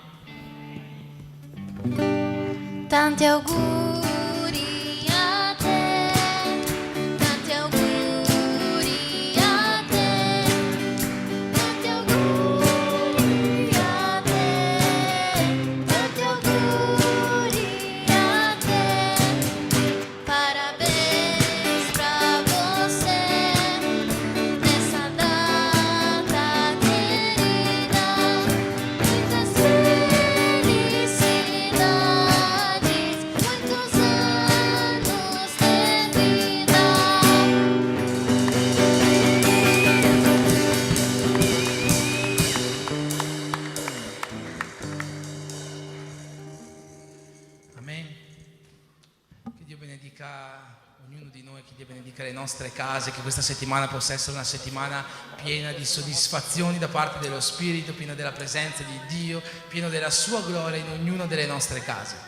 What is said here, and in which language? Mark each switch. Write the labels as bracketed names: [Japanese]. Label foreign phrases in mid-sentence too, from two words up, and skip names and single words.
[Italian] Tanti auguri a te, tanti auguri a te, tanti auguri a te, tanti auguri a te. [Portuguese] Parabéns pra você nessa data querida, muitas felicidades. Muitos anos de vida. Amen. [Italian] Che Dio benedica ognuno di noi, che Dio benedica le nostre case, che questa settimana possa essere una settimana piena di soddisfazioni da parte dello Spirito, piena della presenza di Dio, piena della sua gloria in ognuna delle nostre case.